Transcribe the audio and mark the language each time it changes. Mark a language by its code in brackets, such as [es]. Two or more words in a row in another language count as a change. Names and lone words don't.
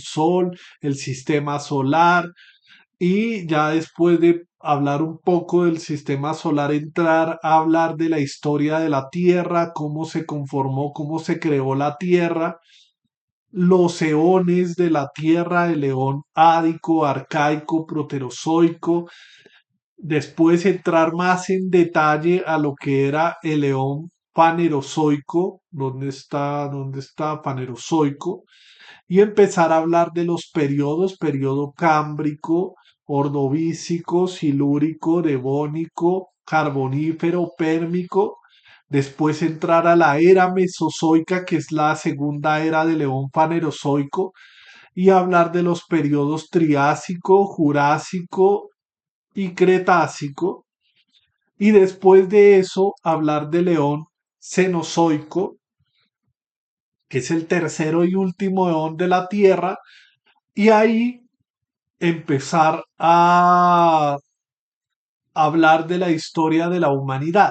[es] Sol, el sistema solar, y ya después de hablar un poco del sistema solar, entrar a hablar de la historia de la Tierra, cómo se conformó, cómo se creó la Tierra, los eones de la Tierra, el eón ádico, arcaico, proterozoico, después entrar más en detalle a lo que era el eón Fanerozoico, dónde está Fanerozoico? Y empezar a hablar de los periodos, periodo cámbrico, ordovícico, silúrico, devónico, carbonífero, pérmico. Después entrar a la era mesozoica, que es la segunda era de León Fanerozoico, y hablar de los periodos triásico, jurásico y cretácico. Y después de eso, hablar de León Cenozoico, que es el tercero y último eón de la Tierra, y ahí empezar a hablar de la historia de la humanidad.